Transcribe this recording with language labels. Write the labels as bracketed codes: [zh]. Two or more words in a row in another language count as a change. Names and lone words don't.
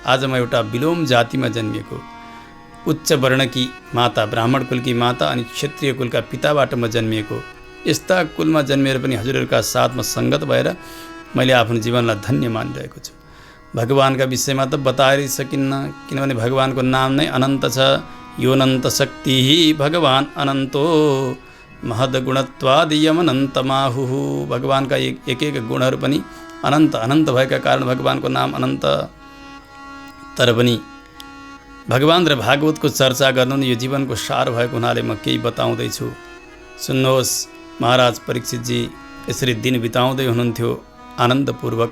[ne] आज म एउटा विलोम जातिमा जन्मिएको उच्च वर्णकी माता, ब्राह्मण कुलकी माता अनि क्षत्रिय कुलका पिताबाट म जन्मिएको। यस्ता कुलमा जन्मिएर पनि हजुरहरूका साथमा सङ्गत भएर मैले आफ्नो जीवनलाई धन्य मानिरहेको छु। भगवानका विषयमा त बताएरै सकिन्न, किनभने भगवानको नाम नै अनन्त छ। [sa] योनन्त शक्ति भगवान अनन्तो महद गुणत्वादियम अनन्तमाहुः। [ne] भगवानका एक एक गुणहरू पनि अनन्त अनन्त भएका कारण भगवानको नाम अनन्त। तर पनि भगवान र भागवतको चर्चा गर्नु यो जीवनको सार भएको हुनाले म केही बताउँदैछु। सुन्नुहोस्, महाराज परीक्षितजी यसरी दिन बिताउँदै हुनुहुन्थ्यो आनन्दपूर्वक।